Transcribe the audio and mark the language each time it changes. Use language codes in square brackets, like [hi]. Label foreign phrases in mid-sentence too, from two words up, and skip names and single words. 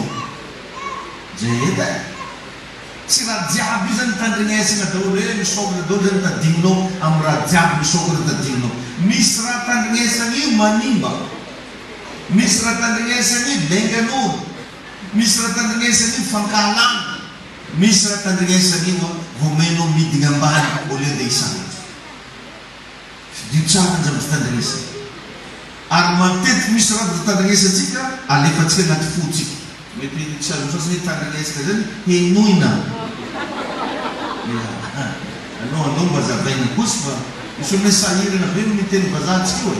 [mg] Zay edy tsy raha jiaby io zany tandrinesana daholo hoe misokatra daholo zany tadininao amin'ny raha jiaby misokatra tadininao. Misy raha tandrinesana io manimba. Misy raha tandrinesana io lengan'olo. Misy raha tandrinesana io fankalana. Misy raha tandrinesana io vomenao midina ambany [fr] au lieu de [mg] hisanatra. Dio tsara ny zavatra tandrinesana. Ary matetika misy raha tandrinesantsika alefantsika anaty fotsika. Mety tsy azo sasany tandrinesaka zany henoina. Anao mba zavaina kosa fa misy olona sahirana be no miteny vazahantsika hoe.